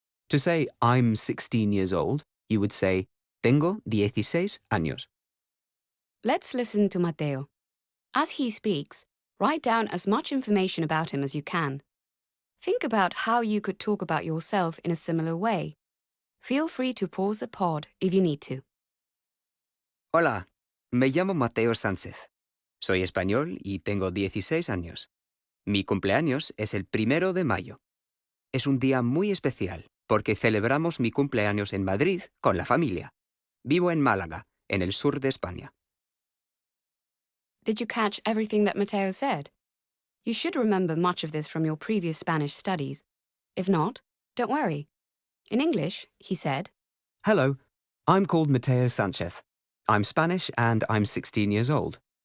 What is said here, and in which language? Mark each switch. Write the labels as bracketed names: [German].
[English] To say I'm 16 years old, you would say [Spanish] tengo 16 años. [English] Let's listen to Mateo. As he speaks, write down as much information about him as you can. Think about how you could talk about yourself in a similar way. Feel free to pause the pod if you need to. [Spanish] Hola, me llamo Mateo Sánchez. Soy español y tengo 16 años. Mi cumpleaños es el 1 de mayo. Es un día muy especial porque celebramos mi cumpleaños en Madrid con la familia. Vivo en Málaga, en el sur de España. [English] Did you catch everything that Mateo said? You should remember much of this from your previous Spanish studies. If not, don't worry. In English, he said, Hello, I'm called Mateo Sanchez. I'm Spanish and I'm 16 years old.